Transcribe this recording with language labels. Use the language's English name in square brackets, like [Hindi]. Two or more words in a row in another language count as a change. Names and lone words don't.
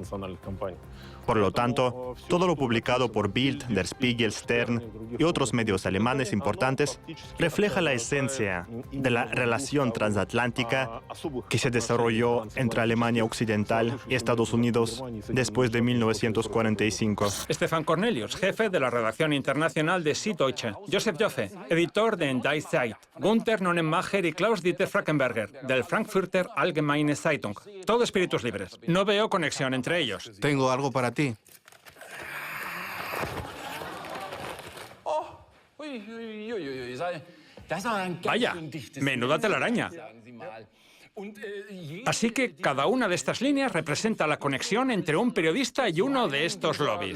[Spanish] Por lo tanto, todo lo publicado por Bild, Der Spiegel, Stern y otros medios alemanes importantes refleja la esencia de la relación transatlántica que se desarrolló entre Alemania Occidental y Estados Unidos después de 1945. Stefan Cornelius, jefe de la redacción internacional de Süddeutsche. Joseph Joffe, editor de Die Zeit. Gunther Nonnenmacher y Klaus-Dieter Frankenberger, del Frankfurter Allgemeine Zeitung. Todo espíritus libres. No veo conexión entre ellos. Tengo algo para ti. Vaya, menuda telaraña. Así que cada una de estas líneas representa la conexión entre un periodista y uno de estos lobbies.